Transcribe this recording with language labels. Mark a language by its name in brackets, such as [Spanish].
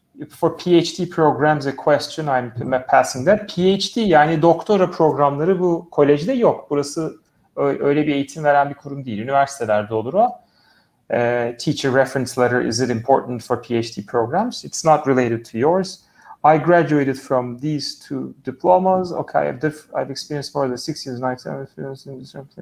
[English] For PhD programs a question, I'm passing that. [Turkish] PhD yani doktora programları bu kolejde yok. Burası öyle bir eğitim veren bir kurum değil. Üniversitelerde olur o. [English] Teacher reference letter, is it important for PhD programs? It's not related to yours. I graduated from these two diplomas. Okay, I've experienced more than 6 years, 9 years in this.